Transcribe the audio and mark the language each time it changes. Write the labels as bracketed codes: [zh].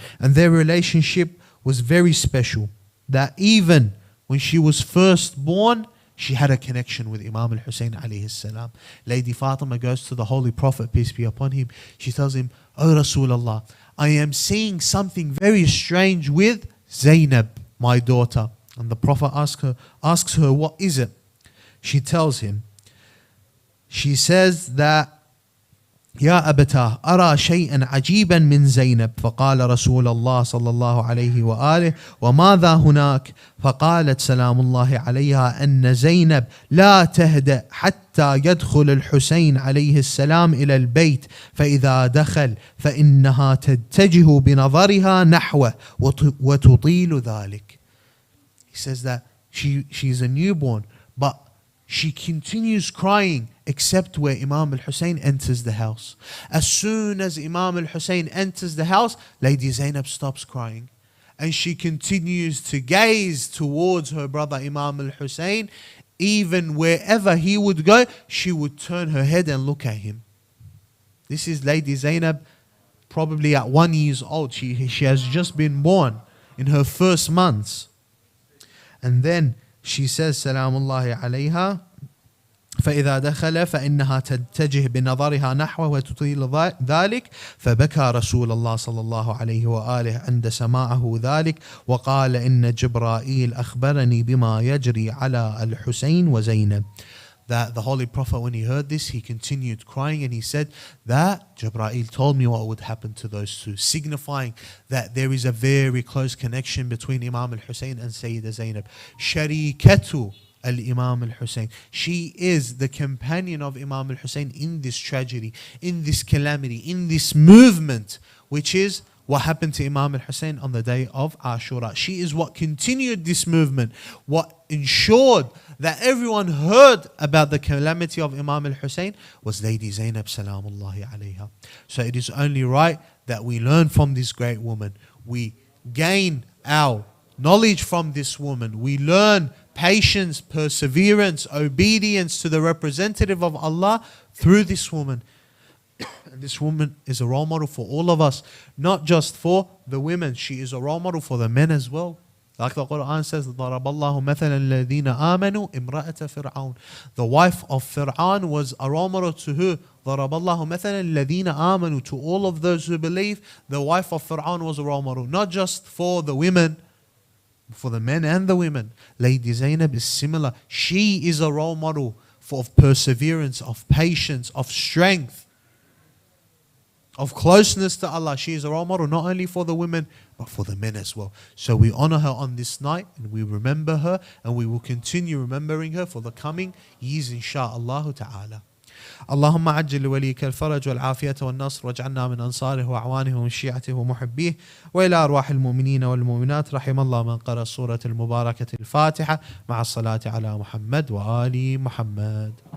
[en] And their relationship was very special, that even when she was first born, she had a connection with Imam al-Hussein alayhi salam. Lady Fatima goes to the Holy Prophet, peace be upon him. She tells him, "O Rasulullah, I am seeing something very strange with Zainab, my daughter." And the Prophet asks her, what is it? She tells him, she says that, [ar] يا أبتاه أرى شيئا عجيبا من زينب. فقال رسول الله صلى الله عليه وآله وماذا هناك؟ فقالت سلام الله عليها أن زينب لا تهدأ حتى يدخل الحسين عليه السلام إلى البيت، فإذا دخل فإنها تتجه بنظرها نحوه وتطيل ذلك. [en] He says that she's a newborn, but she continues crying except where Imam al-Hussein enters the house. As soon as Imam al-Hussein enters the house, Lady Zainab stops crying. And she continues to gaze towards her brother Imam al-Hussein. Even wherever he would go, she would turn her head and look at him. This is Lady Zainab, probably at 1 year old. She has just been born in her first months. And then she says, [ar] Salamullahi alayha, فإذا دخل فإنها تتجه بنظرها نحوه وتطيل ذلك. فبكى رسول الله صلى الله عليه وآله عند سماعه ذلك وقال إن جبرائيل أخبرني بما يجري على الحسين وزينب. [en] That the Holy Prophet, when he heard this, he continued crying and he said that Jibreel told me what would happen to those two, signifying that there is a very close connection between Imam al-Hussein and Sayyida Zainab. [ar] Sharikatu al-Imam al-Hussein. [en] She is the companion of Imam al-Hussein in this tragedy, in this calamity, in this movement, which is what happened to Imam al-Hussein on the day of Ashura. She is what continued this movement, what ensured that everyone heard about the calamity of Imam al-Hussein was Lady Zainab salamullahi alayha. So it is only right that we learn from this great woman. We gain our knowledge from this woman. We learn patience, perseverance, obedience to the representative of Allah through this woman. And this woman is a role model for all of us, not just for the women. She is a role model for the men as well. Like the Quran says, [ar] ضَرَبَ اللَّهُ مَثَلًا الَّذِينَ آمَنُوا إِمْرَأَةَ فِرْعَوْنَ. [en] The wife of Fir'aun was a role model to who? [ar] ضَرَبَ اللَّهُ مَثَلًا الَّذِينَ آمَنُوا. [en] To all of those who believe, the wife of Fir'aun was a role model, not just for the women, for the men and the women. Lady Zainab is similar. She is a role model of perseverance, of patience, of strength, of closeness to Allah. She is a role model not only for the women but for the men as well. So we honor her on this night and we remember her, and we will continue remembering her for the coming years insha'Allah ta'ala. [ar] اللهم عجل لوليك الفرج والعافية والنصر واجعلنا من أنصاره وأعوانه ومن شيعته ومحبيه. وإلى أرواح المؤمنين والمؤمنات رحم الله من قرأ السورة المباركة الفاتحة مع الصلاة على محمد وآل محمد.